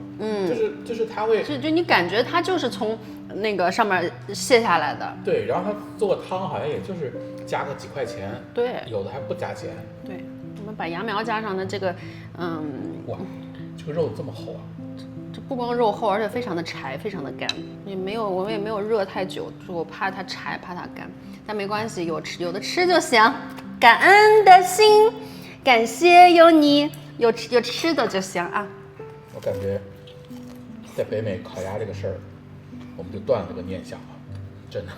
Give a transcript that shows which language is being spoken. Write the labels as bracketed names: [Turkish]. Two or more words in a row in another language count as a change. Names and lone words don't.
[Chinese] 就是他會，就你感覺他就是從那個上面卸下來的。对，然後他做個湯好像也就是加個幾塊錢，對，有的還不加錢。對，我們把芽苗加上的這個，哇，這個肉這麼厚啊！這不光肉厚，而且非常的柴，非常的乾，我們也沒有熱太久，我怕它柴，怕它乾，但沒關係，有的吃就行。感恩的心，感謝有你，有吃的就行啊。我感覺在北美烤鴨這個事兒，我們就斷了這個念想了，真的。